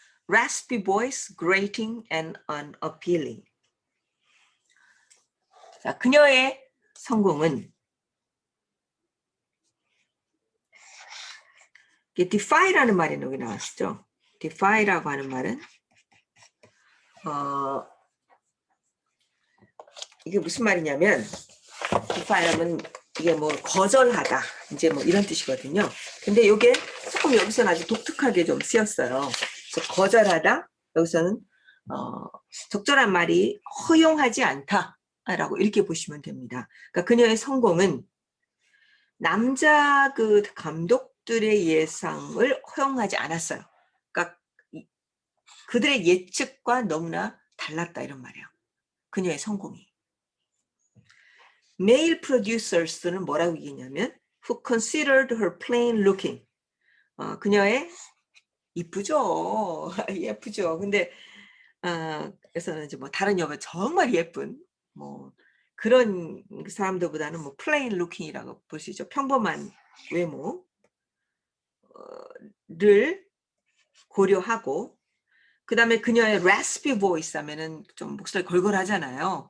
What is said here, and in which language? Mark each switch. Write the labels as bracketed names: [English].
[English] Raspy voice, grating and unappealing. [Korean] 자, 그녀의 성공은 defy라는 말이 여기 나왔죠. defy라고 하는 말은 이게 무슨 말이냐면 defy하면 이게 거절하다, 이제 이런 뜻이거든요. 근데 이게 조금 여기서는 아주 독특하게 좀 쓰였어요. 그래서 거절하다, 여기서는 적절한 말이 허용하지 않다라고 이렇게 보시면 됩니다. 그러니까 그녀의 성공은 남자 감독들의 예상을 허용하지 않았어요. 그러니까 그들의 예측과 너무나 달랐다, 이런 말이에요. 그녀의 성공이. [English] Male producers는 [Korean] 뭐라고 얘기했냐면 [English] who considered her plain looking. [Korean] 그녀의 이쁘죠. 예쁘죠. 근데 그래서는 이제 다른 여배 정말 예쁜 그런 사람들보다는 [English] plain looking [Korean] 이라고 볼 수 있죠. 평범한 외모를 고려하고, 그 다음에 그녀의 raspy voice 하면은 좀 목소리 걸걸하잖아요.